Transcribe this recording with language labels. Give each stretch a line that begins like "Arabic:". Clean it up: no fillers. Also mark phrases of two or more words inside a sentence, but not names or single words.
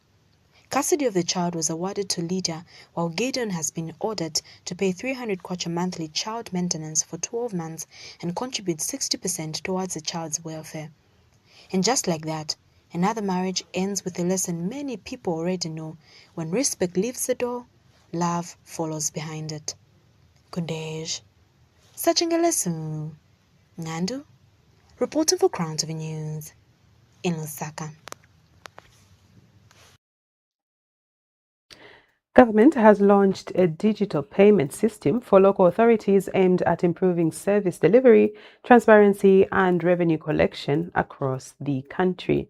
English: Custody of the child was awarded to Lydia, while Gideon has been ordered to pay 300 kwacha monthly child maintenance for 12 months and contribute 60% towards the child's welfare. And just like that, another marriage ends with a lesson many people already know: when respect leaves the door, love follows behind it. Kundej. Sachangalesu. Ngandu. Reporting for Crown TV News in Lusaka. Government has launched a digital payment system for local authorities aimed at improving service delivery, transparency, and revenue collection across the country.